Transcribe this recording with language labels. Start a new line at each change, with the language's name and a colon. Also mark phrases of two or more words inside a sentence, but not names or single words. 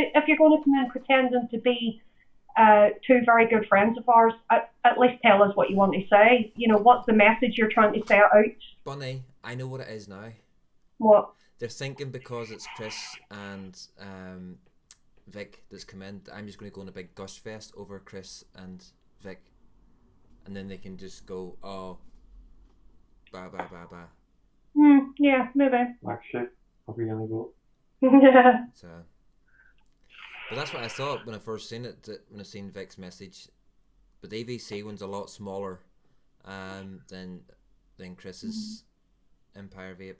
English: gonna come in pretending to be two very good friends of ours, at least tell us what you want to say. You know, what's the message you're trying to set out? Bunny, I know what it is now. What? They're thinking because it's Chris and Vic that's come in, I'm just going to go on a big gush fest over Chris and Vic, and then they can just go, oh, ba ba ba ba. Yeah, maybe. Actually, probably gonna go. Yeah. So, but that's what I thought when I first seen it. When I seen Vic's message, but the AVC one's a lot smaller than Chris's Empire Vape.